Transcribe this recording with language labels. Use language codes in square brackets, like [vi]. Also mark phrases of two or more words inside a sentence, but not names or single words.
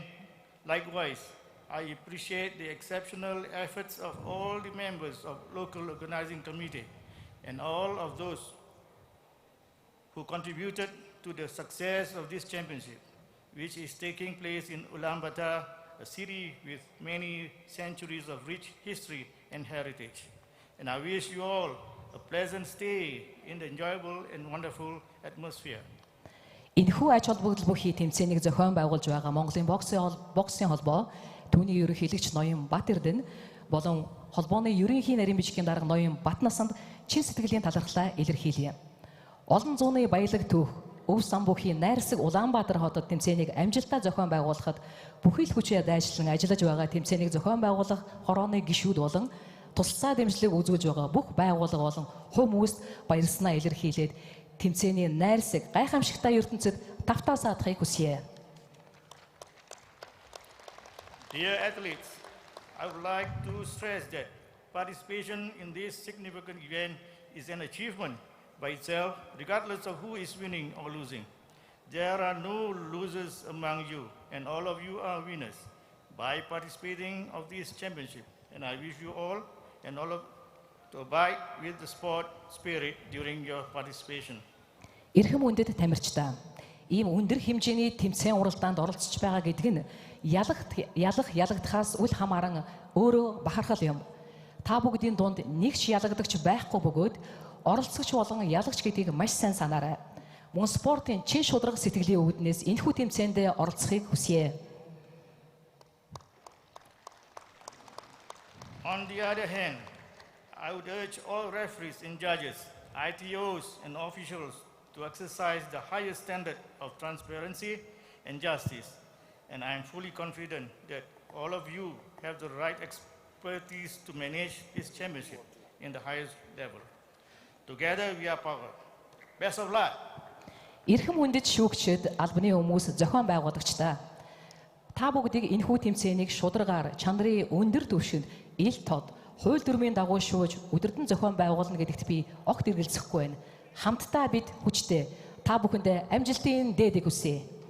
[en] Likewise, I appreciate the exceptional efforts of all the members of local organizing committee and all of those who contributed to the success of this championship. which is taking place in Ulaanbaatar, a city with many centuries of rich history and heritage. And I wish you all a pleasant stay in the enjoyable and wonderful atmosphere. [mn] Энэхүү ач холбогдол бүхий тэмцээнийг зохион байгуулж байгаа Монголын боксын холбоо, түүний ерөнхийлөгч ноён Бат Эрдэнэ болон холбооны ерөнхий нарийн бичгийн дарга ноён Бат Насанд чин сэтгэлийн талархлаа илэрхийлье. Олон зууны баялаг түүх, өв сан бүхий найрсаг Улаанбаатар хотод тэмцээнийг амжилттай зохион байгуулахад бүхий л хүчээр дайжилан ажиллаж байгаа тэмцээнийг зохион байгуулах хорооны гишүүд болон тусалцаа дэмжлэг үзүүлж байгаа бүх байгууллага болон хүмүүст баярснаа илэрхийлээд тэмцээний найрсаг гайхамшигтай ертөнцид тавтаа саадахыг хүсье. [en] Dear athletes, I would like to stress that participation in this significant event is an achievement by itself, regardless of who is winning or losing. There are no losers among you, and all of you are winners by participating of this championship. And I wish you all and all of to abide with the sport spirit during your participation. [mn] Эрхэм үндэт тамирчдаа ийм өндөр хэмжээний тэмцээн уралдаанд оролцож байгаа гэдэг нь ялагдахаас үл хамааран өөрөө бахархал юм. Та бүгдийн дунд нэг ч ялагдагч байхгүй бөгөөд оролцогч болон ялагч гэдгийг маш сайн санаарай. Мөн спортын чин шударга сэтгэлийн үүднээс энэхүү тэмцээнд оролцохыг хүсье. [en] On the other hand, I would urge all referees and judges, ITOs and officials to exercise the highest standard of transparency and justice. And I am fully confident that all of you have the right expertise to manage this championship in the highest level. Together we are power. Best of luck. [mn] Эрхэм үндэт шүүгчид, албаны хүмүүс, зохион байгуулагчдаа та бүгдийг энэхүү тэмцээнийг шударгаар чанарын өндөр түвшинд ил тод хууль дүрмийн дагуу шууж өдөрдөн зохион байгуулна гэдэгт би огт эргэлзэхгүй байна. Хамтдаа бид хүчтэй та бүхэндээ амжилтын дээдийг хүсье.